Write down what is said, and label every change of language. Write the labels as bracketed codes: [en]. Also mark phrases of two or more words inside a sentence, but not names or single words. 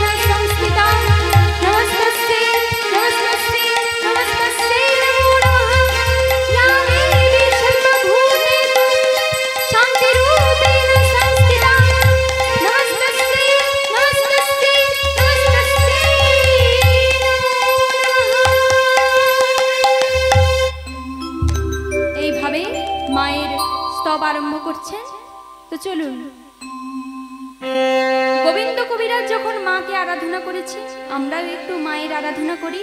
[sa] संस्थिता नमस्तस्यै नमस्तस्यै नमस्तस्यै नमो नमः या देवी सर्वभूतेषु शान्तिरूपेण संस्थिता नमस्तस्यै नमस्तस्यै नमस्तस्यै [bn] এইভাবে মায়ের স্তব আরম্ভ করছেন। তো চলুন, গোবিন্দ কবিরাজ যখন মাকে আরাধনা করেছে আমরাও একটু মায়ের আরাধনা করি।